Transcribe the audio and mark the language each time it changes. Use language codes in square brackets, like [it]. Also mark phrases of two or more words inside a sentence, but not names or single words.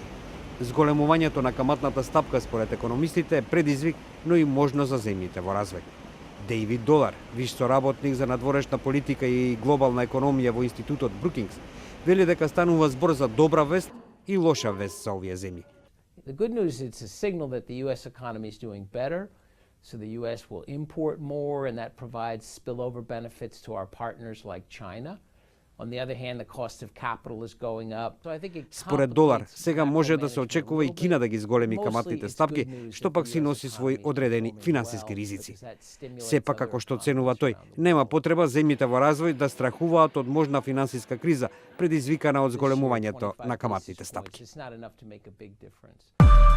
[mk] Зголемувањето на каматната стапка според економистите е предизвик, но и можност за земјите во развој. Дейвид Долар, виш соработник за надворешна политика и глобална економија во институтот Брукингс, вели дека станува збор за добра вест и лоша вест за овие земји. [en] The good news is a signal that the US economy is doing better, so the US will import more and that provides spillover benefits to our partners like China. On the other hand, the cost of capital is going up. So I think it [mk] Според Долар, сега може да се очекува и Кина да ги зголеми каматните стапки, што пак си носи своји одредени финансиски ризици. Сепак, како што оценува тој, нема потреба земјите во развој да страхуваат од можна финансиска криза, предизвикана од зголемувањето на каматните стапки.